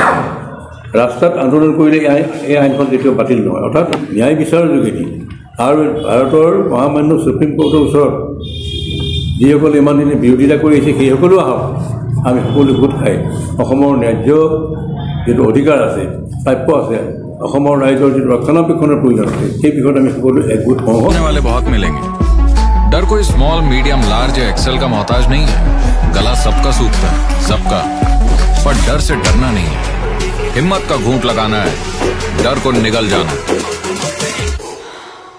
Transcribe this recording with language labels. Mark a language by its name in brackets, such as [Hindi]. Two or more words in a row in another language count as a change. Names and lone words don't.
[Assamese] ৰাস্তাত আন্দোলন কৰিলে এই আইনখন কেতিয়াও বাতিল নহয়, অৰ্থাৎ ন্যায় বিচাৰৰ যোগেদি আৰু ভাৰতৰ মহামান্য সুপ্ৰিম কোৰ্টৰ ওচৰত যিসকলে ইমান দিনে বিৰোধিতা কৰি আহিছে সেই সকলো আহক। আমি সকলো গোট খাই অসমৰ ন্যায্য যিটো অধিকাৰ আছে, প্ৰাপ্য আছে, অসমৰ ৰাইজৰ যিটো ৰক্ষণাবেক্ষণৰ প্ৰয়োজন আছে সেই বিষয়ত আমি সকলো একগোট হওঁ। [Hindi] बहुत मिलेंगे। डर कोई [English] small, medium, large [Hindi] या एक्सेल का मोहताज नहीं है। गला सबका सूखता है, सबका, पर डर से डरना नहीं है। हिम्मत का घूंट लगाना है, डर को निगल जाना।